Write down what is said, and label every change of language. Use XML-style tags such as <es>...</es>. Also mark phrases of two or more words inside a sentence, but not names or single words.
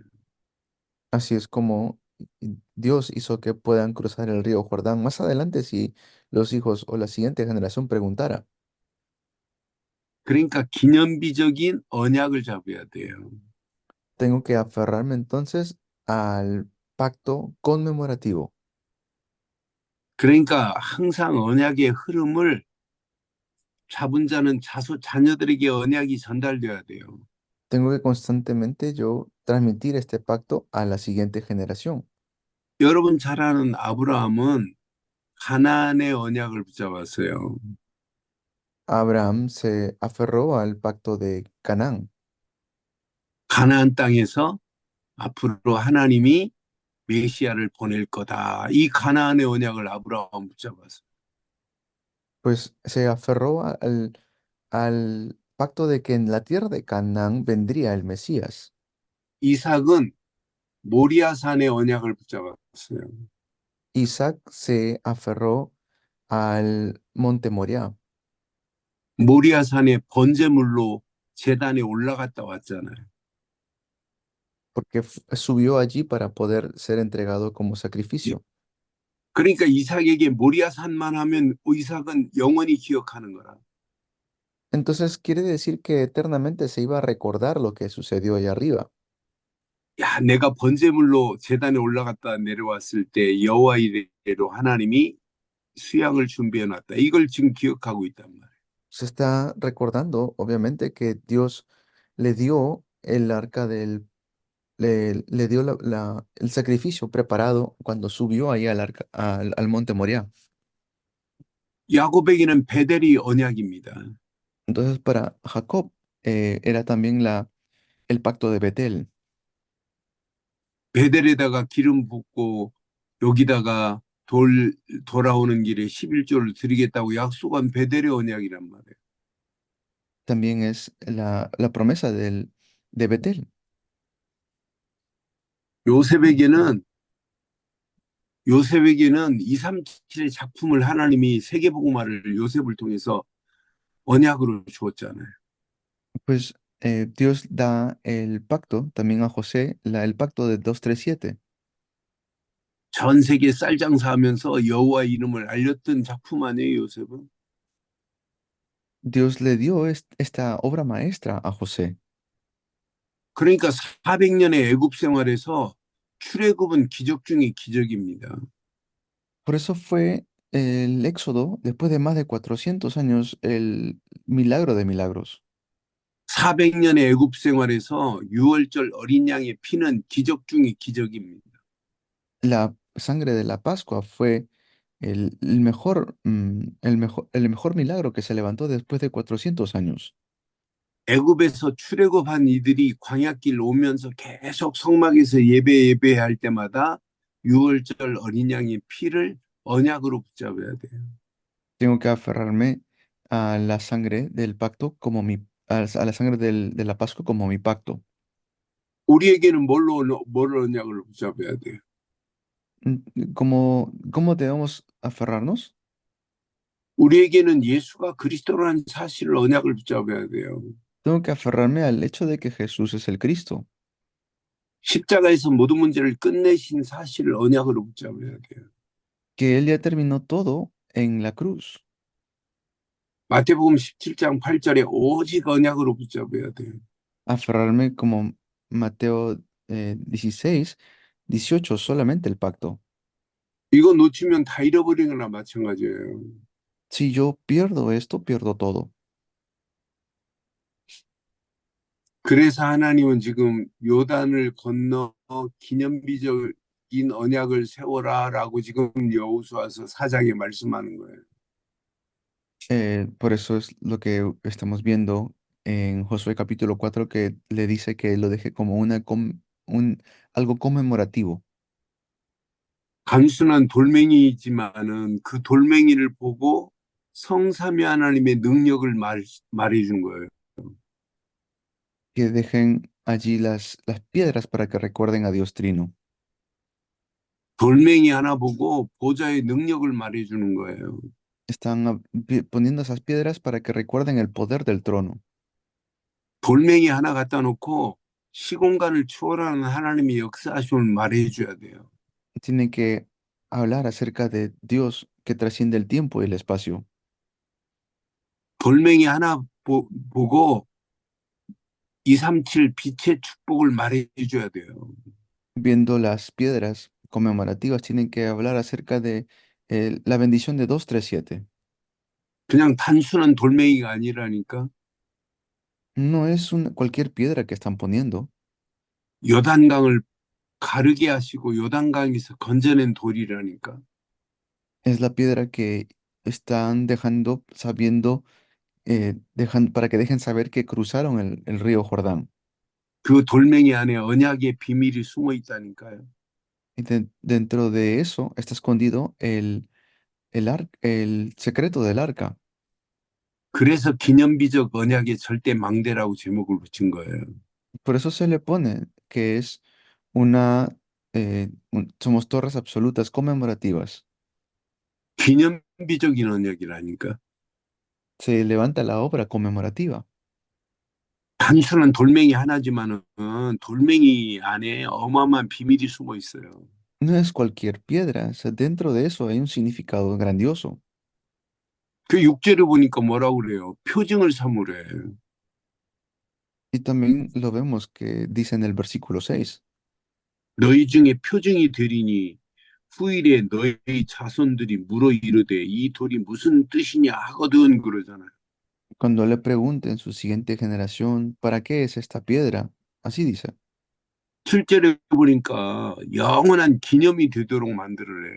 <es>Así es como Dios hizo que puedan cruzar el río Jordán. Más adelante, si los hijos o la siguiente generación preguntara,</es> <ko>그러니까 기념비적인 언약을 잡아야 돼요.</ko> <es>tengo que aferrarme entonces al pacto conmemorativo.</es> <ko>그러니까 항상 언약의 흐름을 잡은 자는 자녀들에게 언약이 전달돼야 돼요.</ko> <es>Tengo que constantemente yo transmitir este pacto a la siguiente generación.</es> <ko>여러분 잘 아는 아브라함은 가나안의 언약을 붙잡았어요.</ko> <es>Abraham se aferró al pacto de Canaán,</es> <ko>가나안 땅에서 앞으로 하나님이 메시아를 보낼 거다. 이 가나안의 언약을 아브라함 붙잡았어요.</ko> <es>pues se aferró al pacto de que en la tierra de Canaán vendría el Mesías.</es> <ko>이삭은 모리아산의 언약을 붙잡았어요.</ko> <es>Isaac se aferró al monte Moriah,</es> <ko>모리아산의 번제물로 제단에 올라갔다 왔잖아요.</ko> <es>porque subió allí para poder ser entregado como sacrificio.</es> <ko>그러니까 이삭에게 모리아산만 하면 이삭은 영원히 기억하는 거라.</ko> <es>Entonces quiere decir que eternamente se iba a recordar lo que sucedió allá arriba.</es> <ko>야, 내가 번제물로 제단에 올라갔다 내려왔을 때 여호와 이레로 하나님이 수양을 준비해 놨다. 이걸 지금 기억하고 있단 말이에요.</ko> <es>Se está recordando, obviamente, que Dios le dio el arca le dio el sacrificio preparado cuando subió ahí al monte Moriah.</es> <ko>야곱에게는 베델이 언약입니다.</ko> <es>Entonces, para Jacob era también el pacto de Betel.</es> <ko>베델에다가 기름 붓고 여기다가 돌아오는 길에 11조를 드리겠다고 약속한 베델의 언약이란 말이에요.</ko> <es>También es la promesa de Betel.</es> <ko>요셉에게는 요셉에게는 237의 작품을 하나님이 세계복음화를 요셉을 통해서 언약으로 주었잖아요.</ko> <es>Pues Dios da el pacto también a José, el pacto de 237.</es> <ko>전 세계 쌀장사하면서 여호와 이름을 알렸던 작품 아니에요, 요셉은?</ko> <es>Dios le dio esta obra maestra a José.</es> <ko>그러니까 400년의 애굽 생활에서 출애굽은 기적 중의 기적입니다.</ko> <es>Por eso fue el Éxodo, después de más de 400 años, el milagro de milagros.</es> <ko>400년의 애굽 생활에서 유월절 어린 양의 피는 기적 중의 기적입니다.</ko> <es>La sangre de la Pascua fue el mejor milagro que se levantó después de 400 años.</es> <ko>애굽에서 출애굽한 이들이 광야길 오면서 계속 성막에서 예배할 때마다 유월절 어린 양의 피를 언약으로 붙잡아야 돼요.</ko> <es>Tengo que aferrarme a la sangre del pacto como a la sangre de la Pascua como mi pacto.</es> <ko>우리에게는 뭘 언약을 붙잡아야 돼요?</ko> <es>¿Cómo debemos aferrarnos?</es> <ko>우리에게는 예수가 그리스도라는 사실을 언약을 붙잡아야 돼요.</ko> <es>Tengo que aferrarme al hecho de que Jesús es el Cristo,</es> <ko>십자가에서 모든 문제를 끝내신 사실을 언약으로 붙잡아야 돼요.</ko> <es>que Él ya terminó todo en la cruz.</es> <ko>마태복음 17장 8절에 오직 언약으로 붙잡아야 돼요.</ko> <es>Aferrarme como Mateo 16, 18, solamente el pacto.</es> <ko>이거 놓치면 다 잃어버리는 거나 마찬가지예요.</ko> <es>Si yo pierdo esto, pierdo todo.</es> <ko>그래서 하나님은 지금 요단을 건너 기념비적인 언약을 세워라라고 지금 여호수아서 4장에 말씀하는 거예요.</ko> <es>Por eso es lo que estamos viendo en Josué capítulo 4 que le dice que lo deje como un, algo conmemorativo.</es> <ko>단순한 돌멩이지만은 그 돌멩이를 보고 성삼위 하나님의 능력을 말해준 거예요.</ko> <es>Que dejen allí las piedras para que recuerden a Dios Trino.</es> <ko>돌멩이 하나 보고 보좌의 능력을 말해주는 거예요.</ko> <es>Están poniendo esas piedras para que recuerden el poder del trono.</es> <ko>돌멩이 하나 갖다 놓고 시공간을 초월하는 하나님의 역사하심을 말해줘야 돼요.</ko> <es>Tienen que hablar acerca de Dios que trasciende el tiempo y el espacio.</es> <ko>돌멩이 하나 보고 237 빛의 축복을 말해줘야 돼요.</ko> <es>Viendo las piedras conmemorativas, tienen que hablar acerca de la bendición de 237.</es> <ko>그냥 단순한 돌멩이가 아니라니까.</ko> <es>No es cualquier piedra que están poniendo,</es> <ko>요단강을 가르게 하시고 요단강에서 건져낸 돌이라니까.</ko> <es>es la piedra que están dejando, sabiendo, para que dejen saber que cruzaron el río Jordán.</es> <ko>그 돌멩이 안에 언약의 비밀이 숨어 있다니까요.</ko> <es>Y dentro de eso está escondido el secreto del arca.</es> <ko>그래서 기념비적 언약의 절대 망대라고 제목을 붙인 거예요.</ko> <es>Por eso se le pone que es una, somos torres absolutas conmemorativas.</es> <ko>기념비적인 언약이라니까.</ko> <es>Se levanta la obra conmemorativa.</es> <ko>단순한 돌멩이 하나지만은 돌멩이 안에 어마어마한 비밀이 숨어 있어요. No es cualquier piedra, o sea, dentro de eso hay un significado grandioso. 그 6절에 보니까 뭐라고 그래요? 표징을 삼으래.</ko> <es>Y también lo vemos que dice en el versículo 6,</es> <ko>너희 중에 표징이 되리니 후일에 너희 자손들이 물어 이르되 이 돌이 무슨 뜻이냐 하거든 그러잖아요.</ko> <es>cuando le pregunte en su siguiente generación, ¿para qué es esta piedra? Así dice.</es> <ko>7절에 보니까 영원한 기념이 되도록 만들으래.</ko>